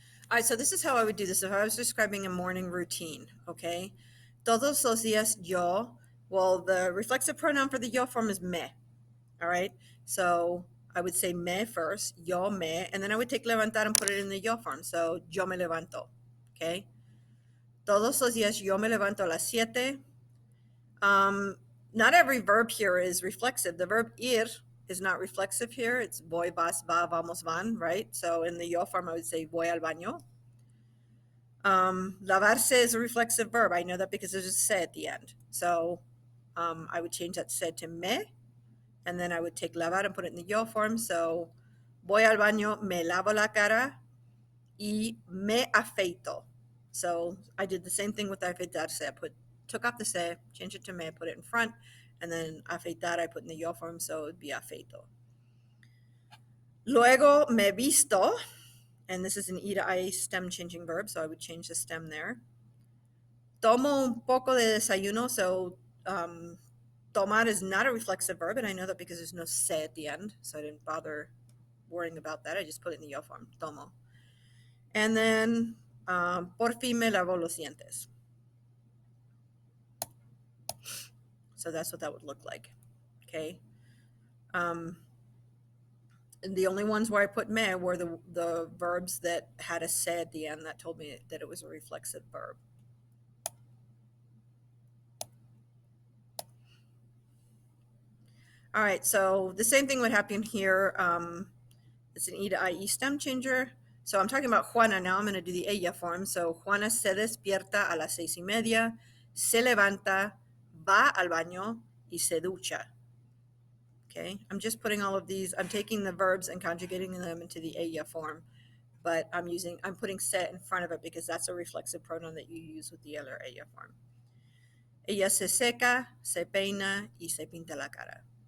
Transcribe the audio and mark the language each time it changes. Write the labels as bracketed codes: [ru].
[en] All right, so this is how I would do this if I was describing a morning routine, okay? [es] Todos los días yo, [en] well, the reflexive pronoun for the yo form is me, all right? So I would say me first, [es] yo me, [en] and then I would take levantar and put it in the yo form. [es] So yo me levanto, okay? Todos los días yo me levanto a las 7. [en] Not every verb here is reflexive. The verb ir is not reflexive here. It's [es] voy, vas, va, vamos, van, [en] right? So in the yo form, I would say [es] voy al baño. [en] Lavarse is a reflexive verb. I know that because there's a se at the end. So I would change that se to me, and then I would take lavar and put it in the yo form. [es] So voy al baño, me lavo la cara y me afeito. [en] So I did the same thing with afeitarse. I took off the se, changed it to me, put it in front, and then afeitar I put in the yo form, so it would be afeito. [es] Luego me visto, [en] and this is an E to I stem changing verb, so I would change the stem there. [es] Tomo un poco de desayuno, [en] so tomar is not a reflexive verb, and I know that because there's no se at the end, so I didn't bother worrying about that. I just put it in the yo form, tomo. And then, [es] por fin me lavo los dientes. [en] So that's what that would look like, okay? And the only ones where I put me were the verbs that had a se at the end that told me that it was a reflexive verb. All right, so the same thing would happen here. It's an E to IE stem changer. So I'm talking about Juana now. I'm going to do the ella form. [es] So Juana se despierta a las 6:30, se levanta, va al baño y se ducha. [en] Okay, I'm just putting all of these, I'm taking the verbs and conjugating them into the ella form, but I'm putting se in front of it because that's a reflexive pronoun that you use with the other ella form. [es] Ella se seca, se peina y se pinta la cara.